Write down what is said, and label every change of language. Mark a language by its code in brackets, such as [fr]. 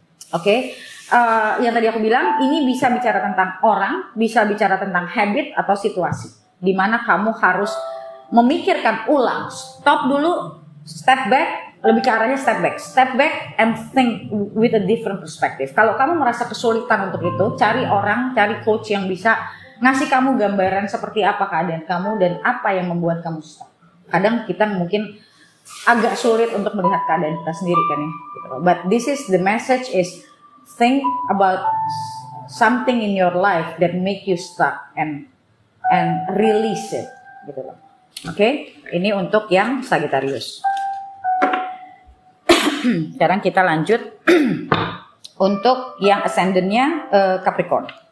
[id] Oke. Yang tadi aku bilang ini bisa bicara tentang orang, bisa bicara tentang habit atau situasi di mana kamu harus memikirkan ulang, stop dulu, [en] step back, lebih ke arahnya step back and think with a different perspective. [id] Kalau kamu merasa kesulitan untuk itu, cari orang, cari coach yang bisa ngasih kamu gambaran seperti apa keadaan kamu dan apa yang membuat kamu stuck. Kadang kita mungkin agak sulit untuk melihat keadaan kita sendiri kan ya. [en] But this is the message is think about something in your life that make you stuck and release it [id] gitu loh. Oke, ini untuk yang Sagittarius. Sekarang kita lanjut untuk yang ascendannya Capricorn.